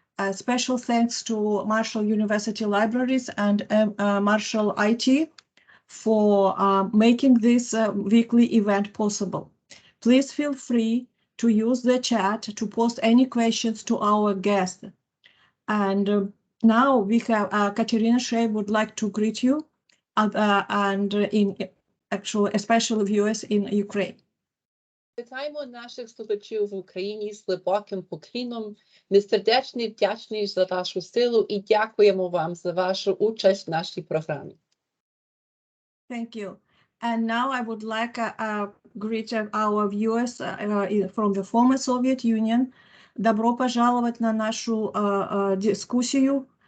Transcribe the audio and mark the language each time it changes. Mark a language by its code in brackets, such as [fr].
[en] Special thanks to Marshall University Libraries and Marshall IT for making this weekly event possible. Please feel free to use the chat to post any questions to our guest. And now we have Katerina Shrey would like to greet you and especially viewers in Ukraine. [uk] Вітаємо наших слухачів в Україні з глибоким поклоном. Ми сердечно вдячні за вашу силу і дякуємо вам за вашу участь в нашій програмі. [en] Thank you. And now I would like to greet our viewers from the former Soviet Union. [ru] Добро пожаловать на нашу дискуссию.